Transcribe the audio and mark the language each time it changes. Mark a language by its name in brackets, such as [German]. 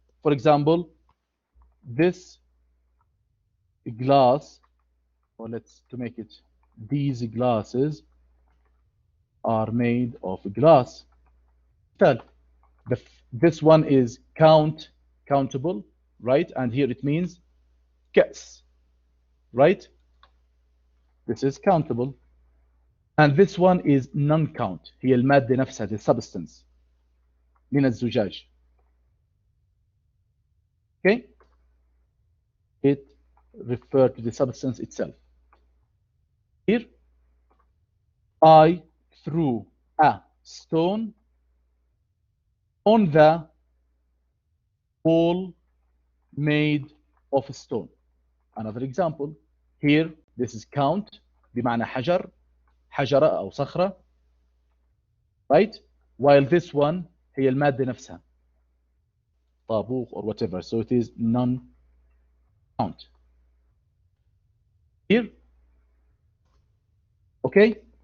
[English] For example, this glass, or to make it, these glasses are made of glass. This one is countable, right? And here it means كأس, right? This is countable. And this one is non-count. [Arabic] هي المادة نفسها, [English] the substance [Arabic] من الزجاج. [English] Okay? It refers to the substance itself. Here, I threw a stone on the wall made of stone. Another example. Here, this is count, [Arabic] بمعنى حجر, حجرة أو صخرة. [English] Right? While this one [Arabic] هي المادة نفسها. طابوق [English] or whatever. So it is non-count. Here. Okay?